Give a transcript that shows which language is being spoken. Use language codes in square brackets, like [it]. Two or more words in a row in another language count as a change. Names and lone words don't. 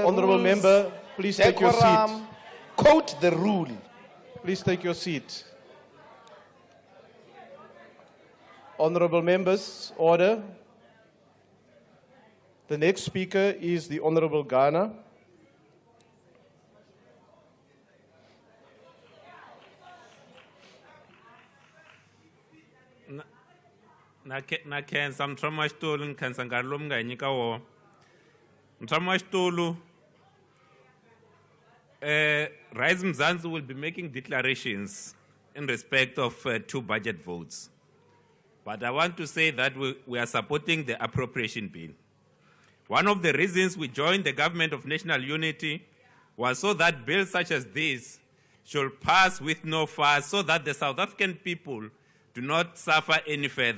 [en] honorable rules, member, please take your seat. Quote the rule. Please take your seat. Honorable members, order. The next speaker is the Honorable Ghana. [ts] Na khensa mthomo wa xitulu ni khensa nkarhi lowu mi nga hi nyika wona. Mthomo wa xitulu [en] Rise Mzansi will be making declarations in respect of 2 budget votes. But I want to say that we are supporting the appropriation bill. One of the reasons we joined the government of national unity was so that bills such as this should pass with no fuss, so that the South African people do not suffer any further.